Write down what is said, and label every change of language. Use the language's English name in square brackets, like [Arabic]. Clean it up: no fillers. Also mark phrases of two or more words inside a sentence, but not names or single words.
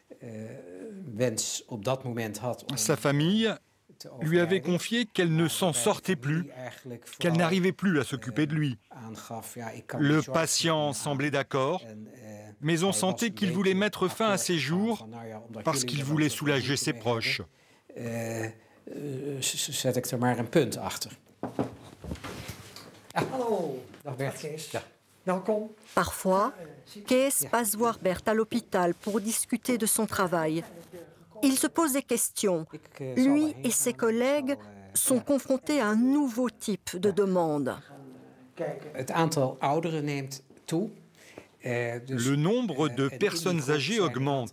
[French] Sa famille lui avait confié qu'elle ne s'en sortait plus, qu'elle n'arrivait plus à s'occuper de lui. Le patient semblait d'accord, mais on sentait qu'il voulait mettre fin à ses jours parce qu'il voulait soulager ses proches. [Dutch] Zet ik er maar een punt achter. Hallo, dag Bert. Ja. Welkom. [French] Parfois, Kees passe voir Bert à l'hôpital pour discuter de son travail. Il se pose des questions. Lui et ses collègues sont confrontés à un nouveau type de demande. Le nombre de personnes âgées augmente.